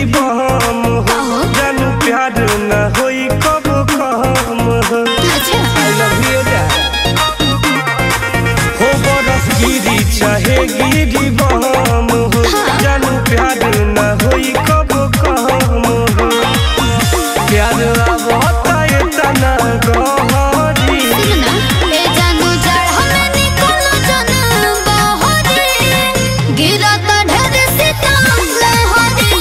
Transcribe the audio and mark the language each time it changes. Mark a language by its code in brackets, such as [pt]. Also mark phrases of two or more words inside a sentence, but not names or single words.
[bho] बम हो, जानू प्यार न होई कब कम हो। [en] I love you [bho] हो बरस गिरी चाहे गिरी बम हो, जानू प्यार न होई कब कम हो। प्यार अब इतना गहरी जानू जड़ में निकलो जन बहरी, गिरा तो ढेर सितम लहरी।